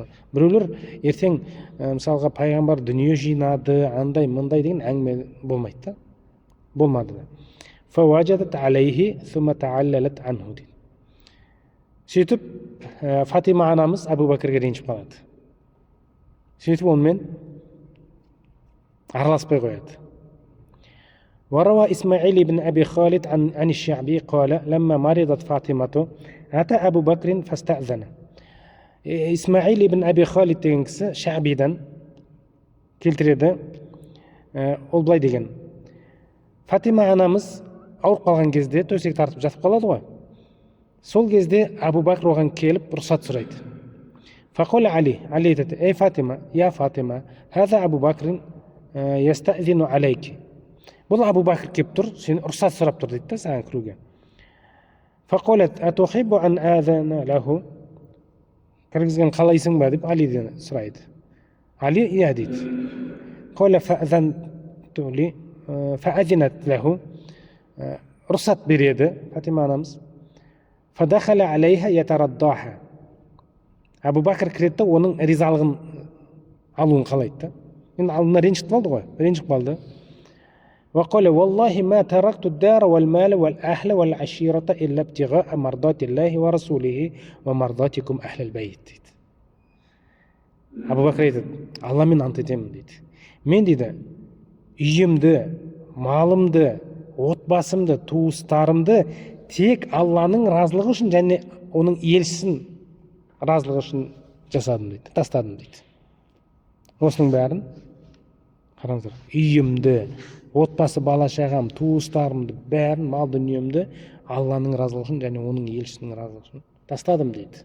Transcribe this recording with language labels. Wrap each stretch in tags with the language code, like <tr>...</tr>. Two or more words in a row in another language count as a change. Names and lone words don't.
<kk>Біреулер ертең мысалға пайғамбар дүние жинады, андай мындай деген әңгіме болмайды да. Болмады да.</kk> <ar>فوجدت عليه ثم تعللت عنه дейді.</ar> <kk>Сөйтіп Фатима анамыз Абу Бәкірге ренжіп қалады. Сөйтіп онымен араласпай қояды.</kk> <ar>وروى إسماعيل بن أبي خالد عن الشعبي قال لما مرضت فاطمة أتى أبو بكر فاستأذن.</ar> <kk>إسماعيل بن أبي خالد деген кісі Шабидан келтіреді. Ол былай деген: Фатима анамыз ауырып қалған кезде төсек тартып жатып қалады ғой. Сол кезде Абу Бәкір оған келіп рұқсат сұрайды.</kk> <ar>فقال علي айтады: "Ей Фатима, يا فاطمة هذا أبو بكر يستأذن عليك."</ar> <kk>Бұл Абу Бәкір келіп тұр, сен рұқсат сұрап тұр дейді да саған кіруге.</kk> <ar>فقالت أتحبين أن آذن له.</ar> <kk>Кіргізген қалайсың ба деп Алиден сұрайды. Али иә дейді.</kk> <ar>قال فأذنت له.</ar> <kk>Рұқсат береді Фатима анамыз.</kk> <ar>فدخل عليها يترضاها.</ar> <kk>Абу Бәкір кіреді, оның ризалығын алуын қалайды да. Енді алдына ренжіп қалды ғой, ренжіп қалды.</kk> <ar>وقال والله ما تركت الدار والمال والأهل والعشيرة إلا ابتغاء مرضات الله ورسوله ومرضاتكم أهل البيت.</ar> <kk>Абу Бәкір айтады: Алламен ант етемін дейді. Мен дейді үйімді, малымды, отбасымды, туыстарымды тек Алланың разылығы үшін және оның елшісінің разылығы үшін жасадым дейді, тастадым дейді. Осының бәрін қараңыздар, үйімді, отбасы, бала шағам, туыстарымды, бәрін, мал дүниемді Алланың разылығы үшін және оның елшісінің разылығы үшін тастадым дейді.</kk>